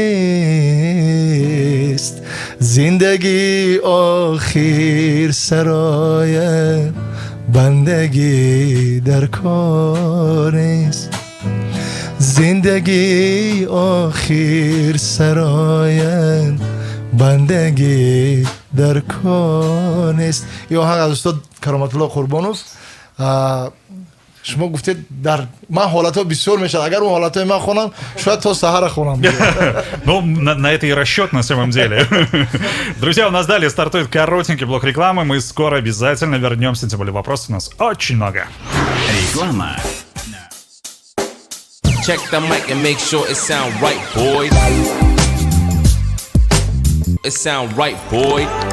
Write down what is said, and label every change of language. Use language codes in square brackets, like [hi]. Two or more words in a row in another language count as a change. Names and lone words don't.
[tg] نیست زندگی آخر سرایت بندگی در کار نیست زندگی آخر سرایت بندگی در کار نیست. این آهنگ از استاد کرامت الله قربانوف. شما گفتید در من حالتها بسیار میشد اگر اون حالتهای من خونم شاید تا سحر خونم. [ru] Ну, на это и расчет на самом деле. Друзья, у нас далее стартует коротенький блок рекламы. Мы скоро обязательно вернемся, тем более вопросов у нас очень много. Реклама. [en] Check the mic and make sure it sound right, boys. It sound right, boy.